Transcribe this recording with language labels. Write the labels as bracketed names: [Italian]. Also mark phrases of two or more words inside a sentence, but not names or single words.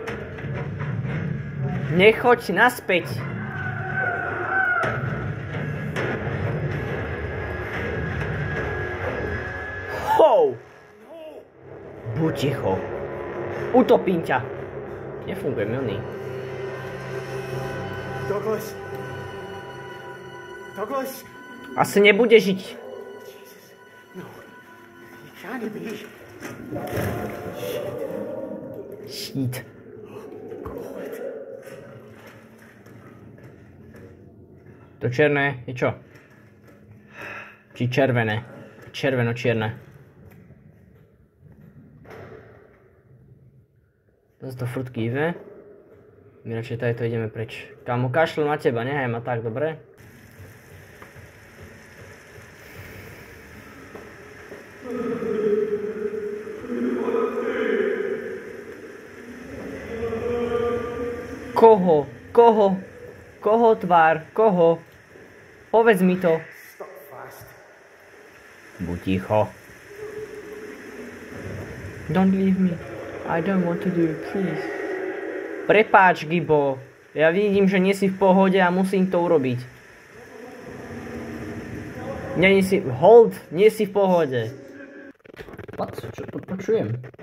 [Slovak] Nechoď naspäť. Ho! Buď ticho. Utopím ťa. Nefunguje milný. Douglas. Douglas. Asi nebude žiť. [English] No, you can't be. Shit. [Slovak] To černé je čo? Či červené? Červeno-čierne. Zase to furt kýve. My radšej tady ideme preč. Kámo, kašľu na teba, nehaj ma tak, dobre? Koho? Koho? Koho tvár? Koho? Povedz mi to. Buď ticho. [English] Don't leave me. I don't want to do it, please. [Slovak] Prepáč, Gibo. Ja vidím, že nie si v pohode a musím to urobiť. Nie si... Hold! Nie si v pohode. What? Čo počujem?